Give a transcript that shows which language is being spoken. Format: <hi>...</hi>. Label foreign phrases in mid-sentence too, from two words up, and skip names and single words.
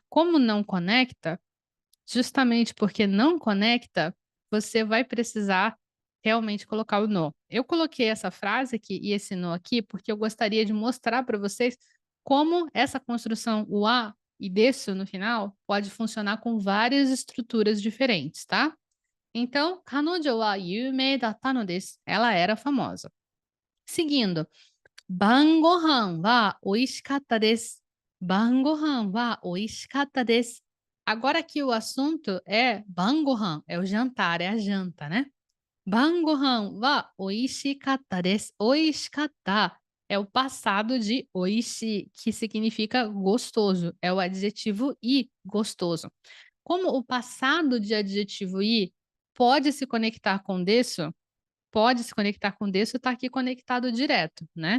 <pt>Como não conecta, justamente porque não conecta, você vai precisar realmente colocar o no. Eu coloquei essa frase aqui e esse no aqui porque eu gostaria de mostrar para vocês como essa construção o a e desu no final pode funcionar com várias estruturas diferentes, tá? Então,</pt> <ja>彼女は有名だったのです.</ja> <pt>Ela era famosa. Seguindo,</pt> <ja>晩ご飯は美味しかったです. 晩ご飯は美味しかったです.</ja> <pt>Agora que o assunto é 晩ご飯, é o jantar, é a janta, né? 晩ご飯は美味しかったです. 美味しかった é o passado de oishi, que significa gostoso. É o adjetivo i, gostoso. Como o passado de adjetivo i pode se conectar com desu, está aqui conectado direto, né?</pt>